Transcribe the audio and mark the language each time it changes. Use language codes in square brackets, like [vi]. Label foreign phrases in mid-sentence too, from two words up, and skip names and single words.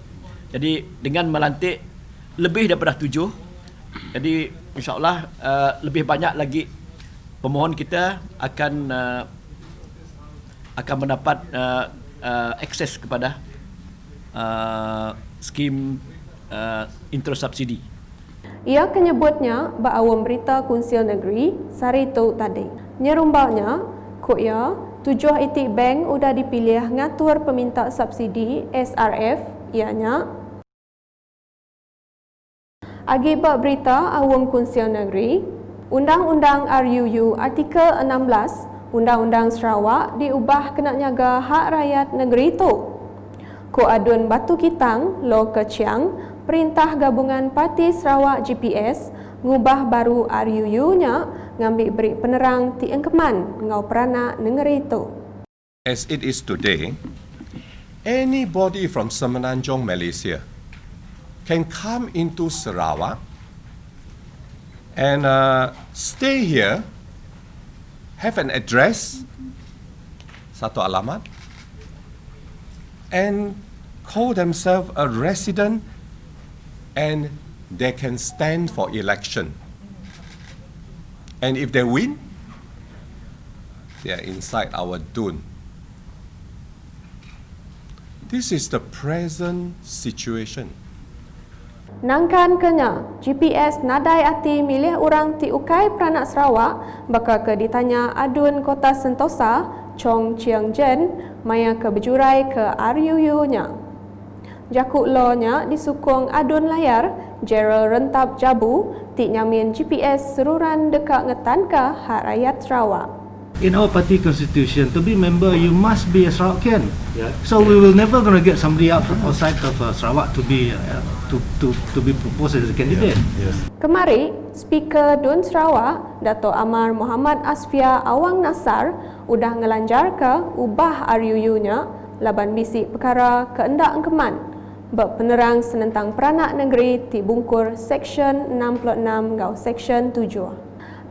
[ms] Jadi dengan melantik lebih daripada 7, jadi [ar] إن شاء الله [ms] lebih banyak lagi pemohon kita akan mendapat akses kepada skim intro subsidi. [iba] Ia kenyebutnya Awam Berita Kunsil Negeri Saritu tadi. Nyerumbaknya, Koya 7 itik bank udah dipilih ngatur peminta subsidi SRF, ianya akibat berita Awam Kunsil Negeri, Undang-Undang RUU Artikel 16 Undang-Undang Sarawak diubah kena nyaga hak rakyat negeri itu. Ko Adun Batu Kitang, Lo Keciang, Perintah Gabungan Parti Sarawak GPS, ngubah baru RUU-nya ngambil beri penerang ti engkeman ngau perana negeri itu. [en] As it is today, anybody from Semenanjung, Malaysia can come into Sarawak and stay here, have an address, [ms] satu alamat, [en] and call themselves a resident, and they can stand for election. And if they win, they are inside our dun. This is the present situation. [iba] Nangkan kenya, GPS nadai ati milih orang ti ukai peranak Sarawak bakal ke ditanya adun kota Sentosa, Chong Chiang Jen, maya ke berjurai ke RUU-nya. Jakuk lo-nya disukung adun layar, Gerald Rentap Jabu, ti nyamin GPS seruran dekat ngetanka hak rakyat Sarawak. [en] In our party constitution, to be member, you must be a Sarawakian. So we will never going to get somebody outside of Sarawak to be proposed as a candidate. [iba] Kemari, Speaker Dun Sarawak, Dato' Amar Muhammad Asfia Awang Nasar, udah ngelanjar ke ubah RUU-nya laban bisik perkara keendak engkeman berpenerang senentang peranak negeri ti bungkur Seksyen 66 ngau Seksyen 7.